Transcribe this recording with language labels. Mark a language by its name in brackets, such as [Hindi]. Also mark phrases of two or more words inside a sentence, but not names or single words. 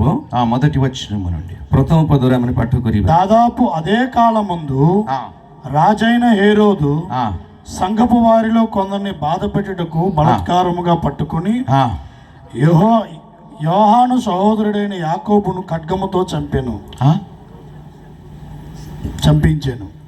[Telugu] మొదటి వచనము నుండి. [Odia] ପ୍ରଥମ ପଦରେ ଆମେ ପାଠ କରିବା. [Telugu] దాదాపు అదే కాలమందు రాజైన హేరోదు సంఘపు వారిలో కొందరిని బాధ పెట్టుటకు బలాత్కారముగా పట్టుకుని యోహాను సహోదరుడైన యాకోబును ఖడ్గముతో చంపించాను.